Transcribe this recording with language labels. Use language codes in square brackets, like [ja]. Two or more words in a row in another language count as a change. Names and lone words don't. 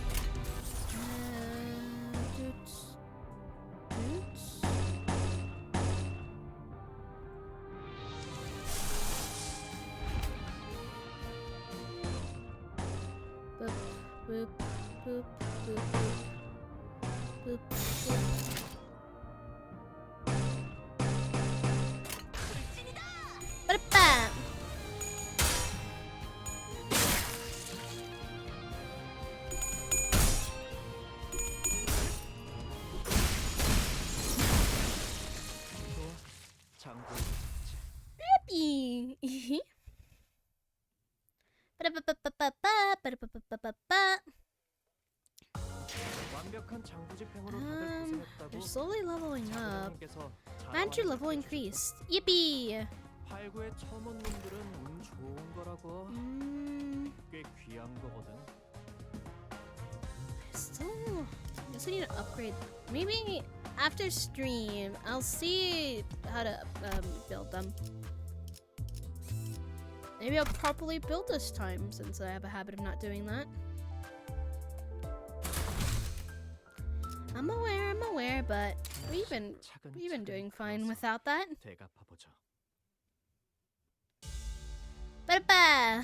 [en] Boots. Boots. Boop, boop, boop, boop, boop, boop, boop. Ba-da-ba. [ko] 또 장부에서 샀지. [en] Yippee. Ba-da-ba-ba-ba-ba, ba-da-ba-ba-ba-ba. [ko] 완벽한 장부 집행으로 다들 고생했다고. [en] They're slowly leveling up. [ko] 장부님께서 [en] Manager level increased. Yippee! [ko] 팔구에 처음 온 놈들은 운 좋은 거라고. 꽤 귀한 거거든. [en] Still, I guess I need to upgrade. Maybe after stream, I'll see how to build them. Maybe I'll properly build this time since I have a habit of not doing that. I'm aware, but we've been doing fine without that. [ko] 대갚아 보자. Ba-da-ba!